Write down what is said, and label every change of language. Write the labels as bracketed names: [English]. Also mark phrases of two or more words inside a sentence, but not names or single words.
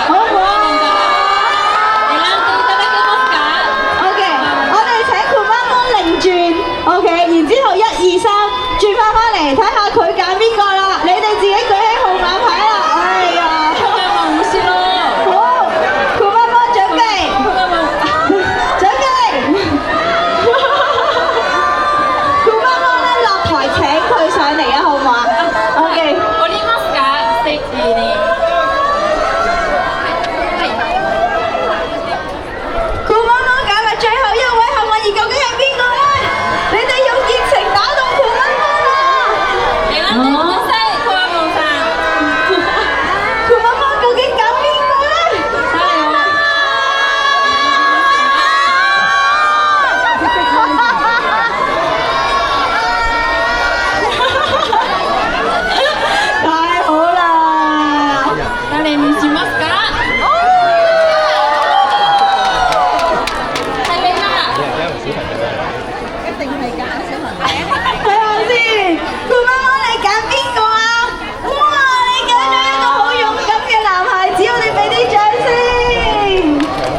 [Cantonese] 好唔好啊？OK， 我哋請酷媽媽擰轉 ，OK， 然之後1、2、3轉翻嚟，睇下佢揀邊個啦。你哋自己舉起號碼牌啦。哎呀，酷媽媽冇事咯好，酷媽媽準備，酷媽媽準備。酷媽媽咧落台請佢上嚟啊，好唔好啊 ？OK。 [Japanese] おりますかステージに [Cantonese] 酷媽媽揀嘅最後一位幸運兒究竟係邊個咧？你哋用熱情打動酷媽媽啦！ [Japanese] 選んでください酷媽媽さん [Cantonese] 酷媽媽究竟揀邊個咧？太好啦！ [Japanese] 誰にしますか [Cantonese] 係你啦睇下先，酷媽媽你揀邊個啊？哇！你揀咗一個好勇敢嘅男孩子，我哋俾啲掌聲！